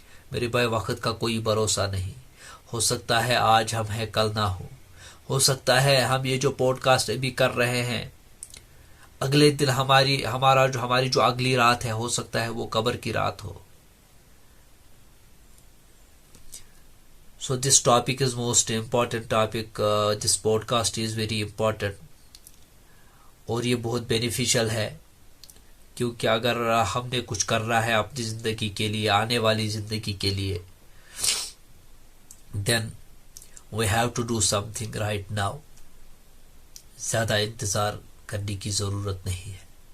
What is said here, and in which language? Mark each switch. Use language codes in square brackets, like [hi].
[ur] میرے بھائی، وقت کا کوئی بھروسہ نہیں. ہو سکتا ہے آج ہم ہیں کل نہ ہو سکتا ہے ہم یہ جو پوڈ کاسٹ ابھی کر رہے ہیں اگلے دن ہماری جو اگلی رات ہے، ہو سکتا ہے وہ قبر کی رات ہو. [en] So this topic is most important topic. This podcast is very important. [ur] اور یہ بہت بینیفیشل ہے، کیونکہ اگر ہم نے کچھ کرنا ہے اپنی زندگی کے لیے، آنے والی زندگی کے لیے، [en] then we have to do something right now. [ur] زیادہ انتظار کرنے کی ضرورت نہیں ہے.